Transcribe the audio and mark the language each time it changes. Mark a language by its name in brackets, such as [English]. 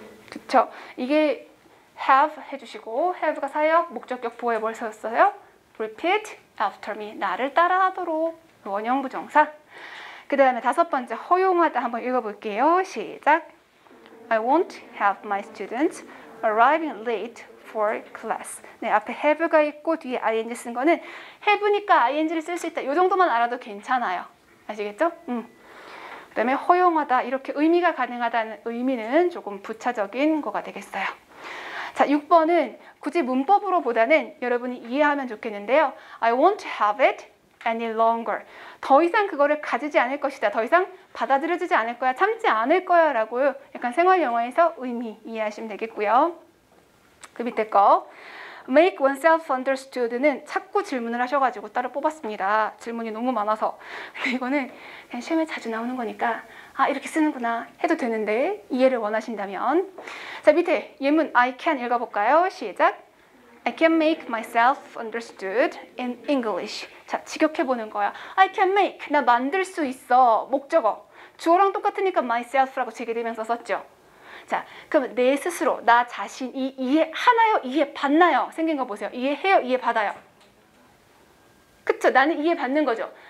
[Korean] 그쵸? 이게 have 해주시고, have가 사역, 목적격 보호에 뭘 썼어요? [English] repeat after me, [Korean] 나를 따라하도록, 원형 부정사. 그 다음에 다섯 번째, 허용하다 한번 읽어볼게요. 시작. [English] I won't have my students arriving late for class. [Korean] 네, 앞에 have가 있고 뒤에 ing 쓴 거는 have니까 ing를 쓸 수 있다. 이 정도만 알아도 괜찮아요. 아시겠죠? 그 다음에 허용하다, 이렇게 의미가 가능하다는 의미는 조금 부차적인 거가 되겠어요. 자, 6번은 굳이 문법으로 보다는 여러분이 이해하면 좋겠는데요. [English] I won't have it any longer. [Korean] 더 이상 그거를 가지지 않을 것이다. 더 이상 받아들여지지 않을 거야. 참지 않을 거야 라고 약간 생활 영어에서 의미 이해하시면 되겠고요. 그 밑에 거 make oneself understood는 자꾸 질문을 하셔가지고 따로 뽑았습니다. 질문이 너무 많아서. 이거는 그냥 시험에 자주 나오는 거니까 아, 이렇게 쓰는구나 해도 되는데 이해를 원하신다면. 자, 밑에 예문 I can 읽어볼까요? 시작. [English] I can make myself understood in English. [Korean] 자, 직역해보는 거야. [English] I can make, [Korean] 나 만들 수 있어. 목적어. 주어랑 똑같으니까 myself라고 제기되면서 썼죠. 자, 그럼 내 스스로, 나 자신이 이해하나요? 이해받나요? 생긴 거 보세요. 이해해요? 이해받아요? 그쵸? 나는 이해받는 거죠.